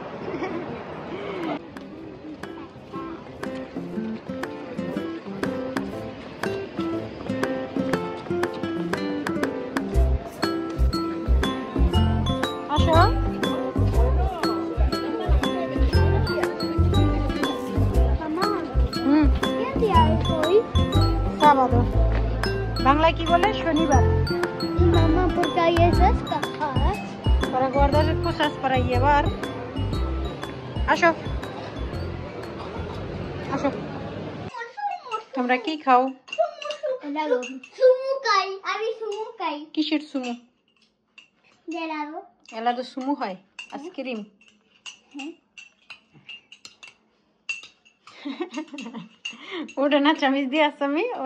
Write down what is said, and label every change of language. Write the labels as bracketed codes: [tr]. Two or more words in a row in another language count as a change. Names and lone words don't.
[bn] আসো। sábado বাংলায় কি বলে? শনিবার। [es] Mamá, porque hay esas cajas para guardar cosas para llevar. [bn] আসো আসো। তোমরা কি খাও? সুমু খাই। আমি সুমু খাই। কিসের সুমু? জেলারো। এলাদো সুমু হয়? আইসক্রিম? ওটা না চামিচ দিয়ে আসামি।